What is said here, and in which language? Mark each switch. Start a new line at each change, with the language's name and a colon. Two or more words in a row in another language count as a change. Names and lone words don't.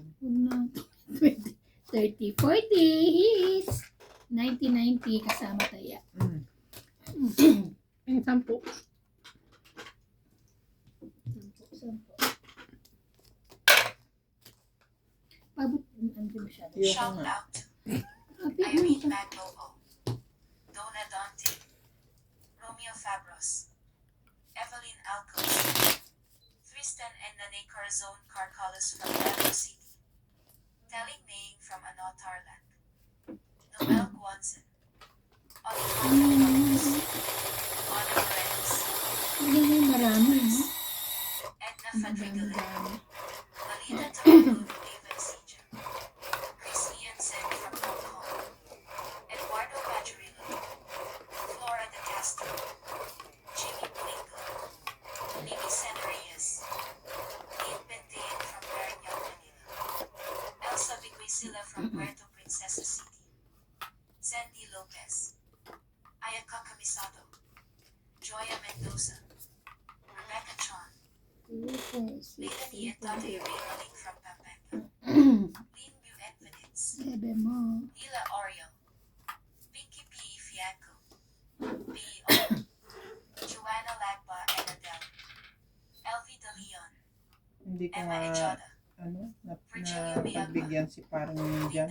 Filipino: Huwag na. 20, 30, 40. His. 90, 90 kasama taya. yung 10. Sampo. Pabot. Ano ba siya? Iyo ka
English: Shout
Filipino: nga.
English: out to
Filipino: Happy Irene ka. Maglobo, Donna Dante, Romeo Fabros, Evelyn Alcos, Tristan and Nane Carzone Carcalos from Davao City, Telling Maying from Anotarland, Noel Guanzon, Alejandro Ramos, Ana Paredes, Hindi na marami, no? Edna Ang Fadrigalan, dami-dami. Malita Tarugo, David Sijan, Chris Ian Sen from Hong Kong, Eduardo Bajurillo, Flora de Castro, Jimmy Blingo, Mimi Sen Reyes, Ian Bentain from Parañaque, Manila, Elsa Vicuisila from Puerto Princesa City, Sandy Lopez, Ayaka Camisado, Joya Mendoza, Rebecca Chon, Leilani Etate Raymaling from Pampanga, Lin Bu Edvidence, Sabi mo. Hila Oreo, Pinky P. Fianco, B.O., Joanna Lagba and Adele, Elvie De Leon, Hindi ko Emma nga, Echada, pagbigyan si parang yun dyan.